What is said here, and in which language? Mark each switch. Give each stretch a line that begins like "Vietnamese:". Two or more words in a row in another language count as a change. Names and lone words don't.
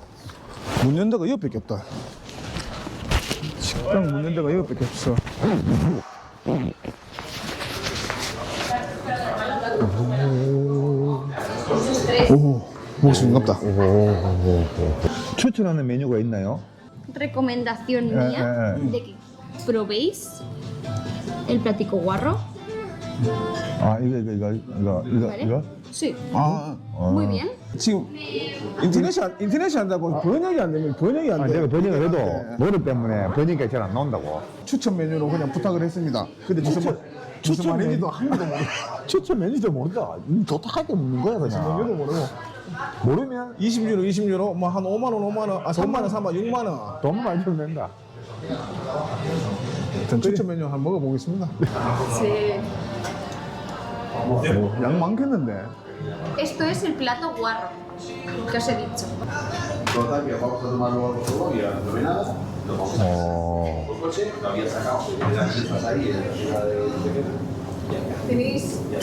Korean: 문 연 데가 여기밖에 없다. 식당 문 연 데가 여기밖에 없어. 오, 오, 먹을 수 있는 없다. 추천하는 메뉴가 있나요?
Spanish: Recomendación mía de que probéis el platico guarro.
Korean: 아, 이거.
Spanish: ¿Vale? Sí, 아, muy bien.
Korean: 지금 인터넷이 한다고 번역이 안 되면 번역이 안 아, 돼. 내가 번역을 해도 노래 때문에 번역이 잘 안 나온다고. 추천 메뉴로 그냥 부탁을 했습니다. 근데 무슨 말인지도 한 개도 모르고. 추천 메뉴도 모른다. 좋다하게 먹는 거야, 무슨 메뉴도 모르고. 모르면 20유로, 뭐 한 5만 원, 아 3만 원, 6만 원. 돈 많이 주면 된다. 일단 추천 메뉴 한번 먹어보겠습니다.
Spanish: Sí.
Korean: 양 많겠는데.
Spanish: Esto es el plato guarro que os he dicho. Tenéis